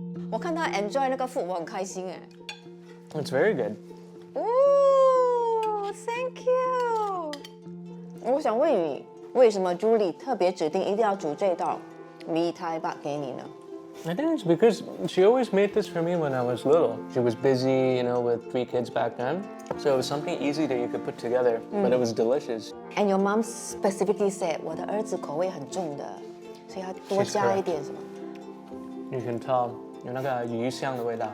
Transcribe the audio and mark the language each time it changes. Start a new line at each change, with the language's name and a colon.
Chinese: 我看他 enjoy 那个 food， 我很开心哎。
English: It's very good. Oh, thank you.
Chinese: 我想问你，为什么 Julie 特别指定一定要煮这道米苔巴给你呢？
English: I think it's because she always made this for me when I was little. She was busy, you know, with 3 kids back then. So it was something easy that you could put together, but it was delicious. And your mom specifically said
Chinese: 我的儿子口味很重的，所以要多加一点什么
English: You can tell
Chinese: 有那个鱼香的味道。